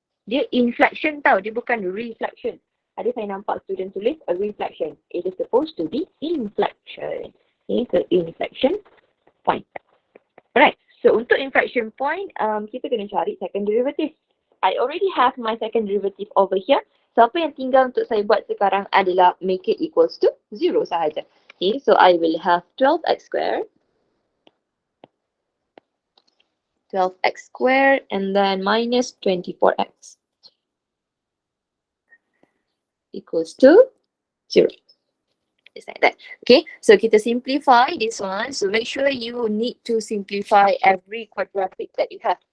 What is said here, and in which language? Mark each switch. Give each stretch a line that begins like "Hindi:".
Malay: Dia inflection tau, dia bukan reflection. Ada saya nampak student tulis a reflection.
English: It is supposed to be inflection. Okay, so inflection point.
Malay: Alright, so untuk inflection point, kita kena cari second derivative.
English: I already have my second derivative over here.
Malay: So apa yang tinggal untuk saya buat sekarang adalah
English: make it equals to 0
Malay: sahaja.
English: Okay, so I will have 12x squared. 12x squared and then minus 24x. Equals to 0. Just like that. Okay, so
Malay: kita
English: simplify this one. So make sure you need to simplify every quadratic that you have.